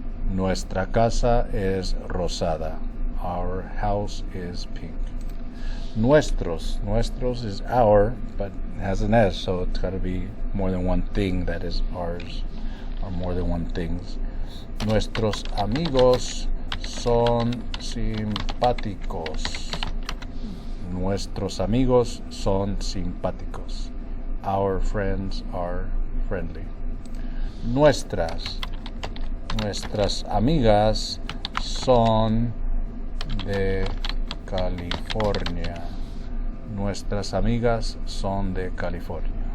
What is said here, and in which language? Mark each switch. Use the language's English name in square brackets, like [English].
[Spanish] Nuestra casa es rosada. [English] Our house is pink. Nuestros is our, but it has an S, so it's got to be more than one thing that is ours, or more than one things. [Spanish] Nuestros amigos son simpáticos. Nuestros amigos son simpáticos. [English] Our friends are friendly. [Spanish] Nuestras amigas son de California. Nuestras amigas son de California.